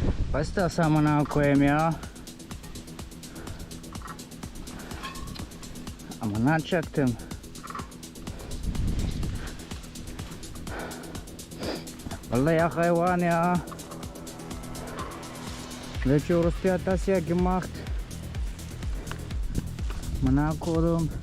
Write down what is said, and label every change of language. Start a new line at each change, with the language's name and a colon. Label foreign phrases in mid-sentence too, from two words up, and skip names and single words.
Turkish: Pasta samana koyayım ya. Ama ne yapacaktım? Vallahi ya hayvan ya.
German: Welche Uruspi hat das hier gemacht?
Turkish: Mana kodum.